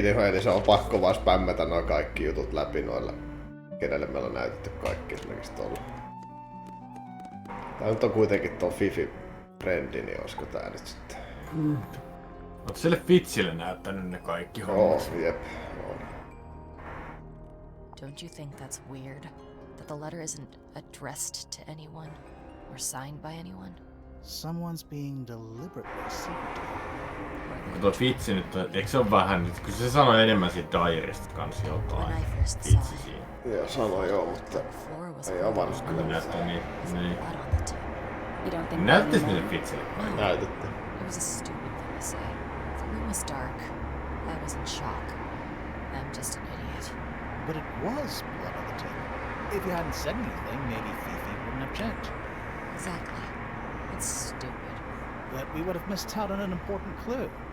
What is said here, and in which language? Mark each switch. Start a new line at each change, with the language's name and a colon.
Finnish: Eli se on pakko vaan spämmätä noin kaikki jutut läpi noilla, kenelle meillä on näytetty kaikki esimerkiksi tolla. Tää nyt on kuitenkin ton Fifi-brendi, niin olisiko tää nyt sitten? Oot sille Fitsille näyttänyt ne kaikki hommat? Jep, on.
English: Don't you think that's weird? That the letter isn't addressed to anyone or signed by anyone? Someone's being deliberately secretive.
Finnish: Tuo Fitsi nyt, eikö se on vähän nyt, kun se sanoi enemmän siitä diarista kans jotain. Fitsi siinä. Joo, sanoi joo, mutta ei avannut kyllä mitään. Niin.
English: You don't think
Finnish: Näyttis niille Fitsille? Näytettiin.
English: It was a stupid thing to say. The room was dark. I was in shock. I'm just an idiot. But it was blood on the table. If you hadn't said anything, maybe Fifi wouldn't have checked. Exactly. It's stupid. But we would have missed out on an important clue.